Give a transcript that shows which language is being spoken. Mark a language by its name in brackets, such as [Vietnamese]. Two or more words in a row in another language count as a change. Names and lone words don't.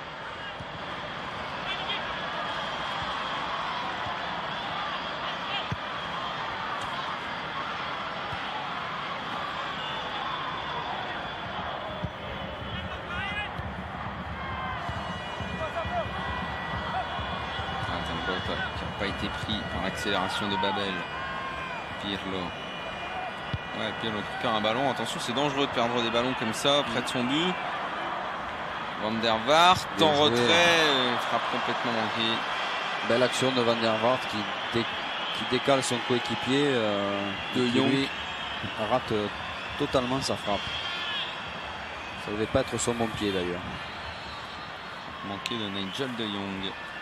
[French] Qui n'a pas été pris par l'accélération de Babel. Pirlo. Ouais, Pirlo récupère un ballon. Attention, c'est dangereux de perdre des ballons comme ça près de son but. Van der Vaart en retrait, frappe complètement manquée. Belle action de Van der Vaart qui décale son coéquipier. De Jong lui rate totalement sa frappe. Ça ne devait pas être son bon pied d'ailleurs. Manqué de Nigel de Jong.